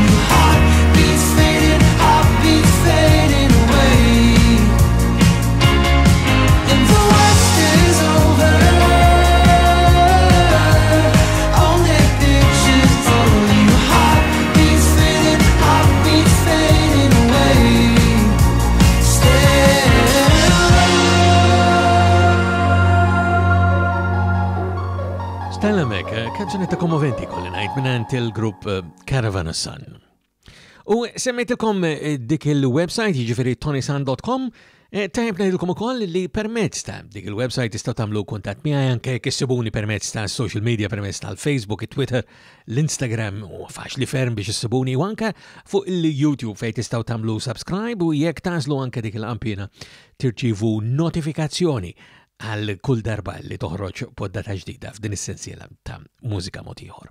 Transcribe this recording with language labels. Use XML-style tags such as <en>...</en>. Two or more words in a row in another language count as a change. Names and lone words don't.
<en>Heartbeats fading away. And the worst is over. Only pictures of you. Heartbeats fading away.</en> <mt>Stella Mek, kanzunetta kommoventi kolli najt minnant il-grupp Caravan of Sun. U semmejtilkom dik il-website jiġifieri ToniSant.com, tajb ngħidilkom ukoll li permezz ta' dik il-website tistgħu tagħmlu kuntatt miegħi anke kissibuni permezz ta'</mt> <en>social media</en> <mt>permezz tal-Facebook, it-Twitter, l-Instagram u faċli ferm biex issibuni u anke fuq il-YouTube fejn tistgħu tagħmlu subscribe u jekk tażlu anke dik il-qampina tirċivu notifikazzjoni għal kull darba li toħroġ poddata ġdida f'din is-sensiela ta' Mużika Mod Ieħor.</mt>